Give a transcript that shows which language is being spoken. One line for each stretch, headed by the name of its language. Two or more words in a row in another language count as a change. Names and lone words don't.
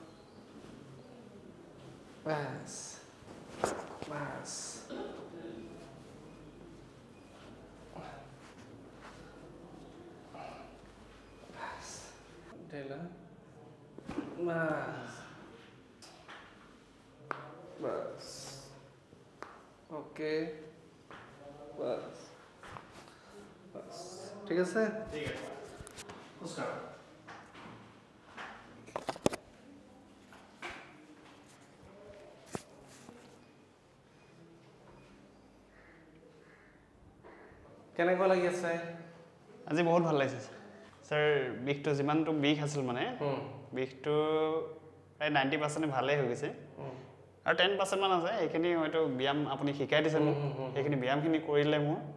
Hindi: बस ढीला बस ओके बस ठीक है सर ठीक है उसका
Assamese: কেনেকুৱা লাগি আছে আজি বহুত ভাল লাগিছে স্যাৰ বিষটো যিমানটো বিষ আছিল মানে বিষটো প্ৰায় 90% ভালেই হৈ গৈছে আৰু 10% মান আছে এইখিনি হয়তো ব্যায়াম আপুনি শিকাই দিছে মোক এইখিনি ব্যায়ামখিনি কৰিলে মোৰ